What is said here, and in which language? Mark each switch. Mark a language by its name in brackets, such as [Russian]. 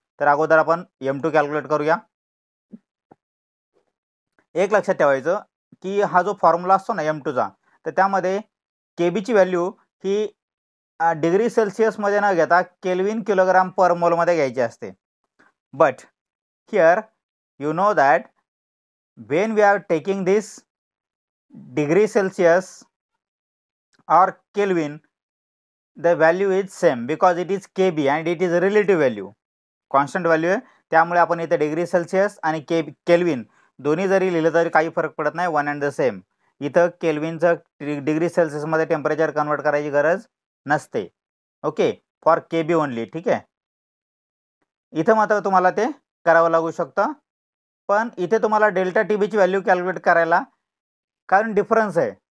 [Marathi] तर अगोदर आपण M2 कॅल्क्युलेट करूया. एक लक्षात ठेवायचं की हा जो फॉर्म्युला असतो ना M2चा, तर त्यामध्ये Kbची व्हॅल्यू ही डिग्री सेल्सिअस मध्ये न घेता केल्विन किलोग्राम पर मोल मध्ये घ्यायची असते. [English] but here you know that when we are taking this degree Celsius or Kelvin, the value is same because it is Kb and it is a relative value, constant value [Marathi] आहे. त्यामुळे आपण इथे degree Celsius आणि kelvin दोन्ही जरी लिहिलं तरी काही फरक पडत नाही, [English] One and the same. [Marathi] इथं केल्विनचं डिग्री सेल्सिअस मध्ये टेम्परेचर कन्वर्ट करायची गरज नसते. [English] Okay, for Kb only. [Marathi] ठीक आहे. इथं मात्र तुम्हाला ते करावं लागू शकतं, पण इथे तुम्हाला डेल्टा TBची व्हॅल्यू कॅल्क्युलेट करायला कारण डिफरन्स आहे.